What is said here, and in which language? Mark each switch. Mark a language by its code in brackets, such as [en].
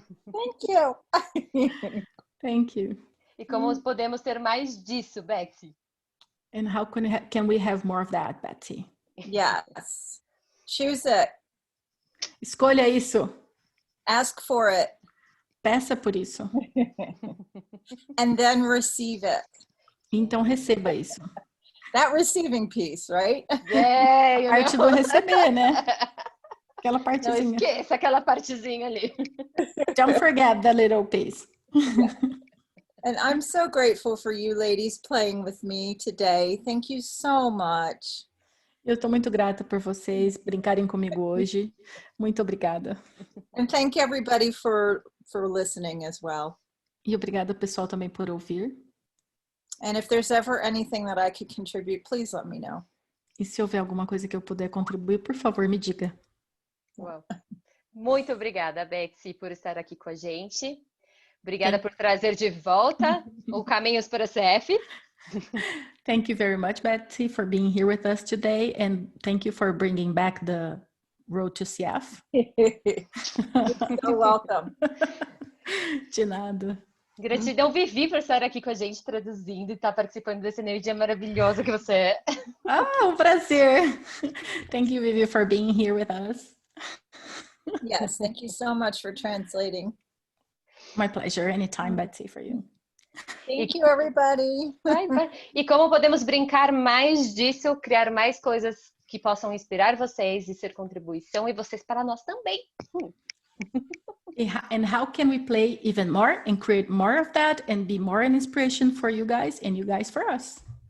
[en] Thank you. Thank you. [pt] E como podemos ter mais disso, Betsy? [en] And how can we have more of that, Betsy? Yes. Choose it. [pt] Escolha isso. [en] Ask for it. [pt] Peça por isso. [en] And then receive it. [pt] Então receba isso. [en] That receiving piece, right? Yeah, [pt] parte do receber, né? Aquela partezinha. Não esqueça aquela partezinha ali. [en] Don't forget the little piece. And I'm so grateful for you ladies playing with me today. Thank you so much. [pt] Eu estou muito grata por vocês brincarem comigo hoje. Muito obrigada. [en] And thank everybody for listening as well. [pt] E obrigada, pessoal, também por ouvir. [en] And if there's ever anything that I could contribute, please let me know. [pt] E se houver alguma coisa que eu puder contribuir, por favor, me diga. Uau. Muito obrigada, Betsy, por estar aqui com a gente. Obrigada por trazer de volta o Caminhos para CF. [en] Thank you very much, Betsy, for being here with us today. And thank you for bringing back the road to CF. You're welcome. [pt] De nada. Gratidão, Vivi, por estar aqui com a gente, traduzindo e estar participando dessa energia maravilhosa que você é. Um prazer. [en] Thank you, Vivi, for being here with us. Yes, thank you so much for translating. My pleasure. Anytime, Betsy, for you. Thank you, everybody. [pt] E como podemos brincar mais disso, criar mais coisas que possam inspirar vocês e ser contribuição e vocês para nós também. [en] And how can we play even more and create more of that and be more an inspiration for you guys and you guys for us?